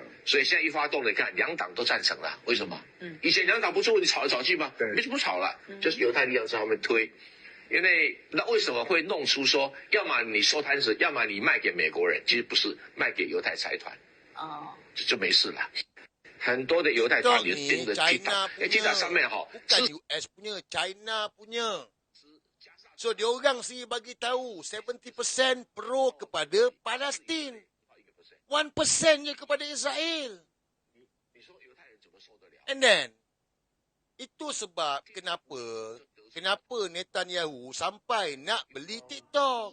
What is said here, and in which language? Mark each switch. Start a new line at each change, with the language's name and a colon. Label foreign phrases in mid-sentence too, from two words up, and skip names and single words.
Chinese: 所以现在一发动，你看两党都赞成了，为什么？以前两党不是问题吵来吵去吗？没什么吵了，就是犹太力量在后面推。因为那为什么会弄出说，要么你收摊子，要么你卖给美国人？其实不是，卖给犹太财团。就没事了。很多的犹太团也盯着 TikTok，TikTok 上面
Malay: bukan US punya, China punya. So diorang sendiri bagi tahu 70% pro kepada Palestin. 1% je kepada Israel.
English: And then
Malay: itu sebab kenapa Netanyahu sampai nak beli TikTok.